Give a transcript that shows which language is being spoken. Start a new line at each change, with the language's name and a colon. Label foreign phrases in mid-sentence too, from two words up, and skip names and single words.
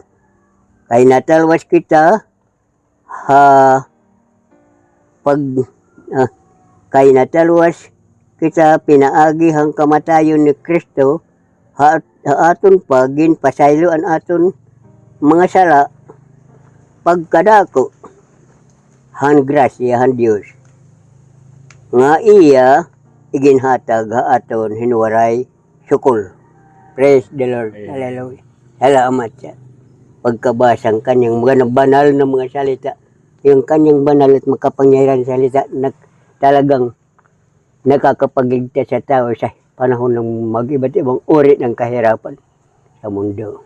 Waray: Kay natalwas kita, kay natalwas kita pinaagihang kamatayon ni Kristo, haaton pa ginpasayloan aton mga sala, pagkadako han grasya han Dios nga iya iginhatag haaton hinwaray sukol.
English: Praise the Lord. Hallelujah.
Waray: Salamat siya.
Filipino: Pagkabasang kanyang mga banal na mga salita, yung kanyang banal at makapangyarihan salita na talagang nakakapagligtas sa tao sa panahon ng mag-iba't ibang uri ng kahirapan sa mundo.